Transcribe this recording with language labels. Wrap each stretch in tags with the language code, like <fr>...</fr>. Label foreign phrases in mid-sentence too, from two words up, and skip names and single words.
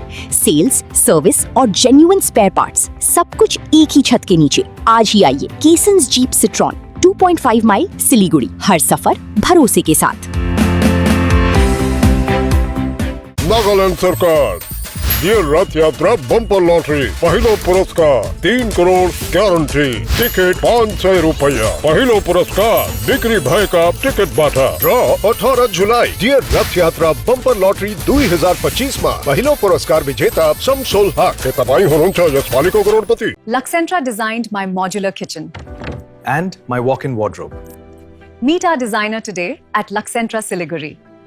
<en>sales, service</en> <hi>और</hi> <en>genuine spare parts,</en> <hi>सब कुछ एक ही छत के नीचे। आज ही आइए कीसन्स जीप सिट्रॉन, 2.5 माइल सिलीगुड़ी। हर सफर भरोसे के साथ।</hi> <ne>नागालैंड सरकार ये रथ यात्रा बम्पर लॉटरी पहिलो पुरस्कार 3 करोड़ ग्यारंटी, टिकट 500 रुपया। पहिलो पुरस्कार बिक्री भएका टिकटबाट। ड्र 18 जुलाई। डियर रथ यात्रा बम्पर लॉटरी 2025 मा पहिलो पुरस्कार विजेता शमसुल हक। के तपाईँ हुनुहुन्छ यसपालिको करोडपति?</ne> <en>Luxentra designed my modular kitchen and my walk-in wardrobe. Meet our designer today at Luxentra Siliguri.</en>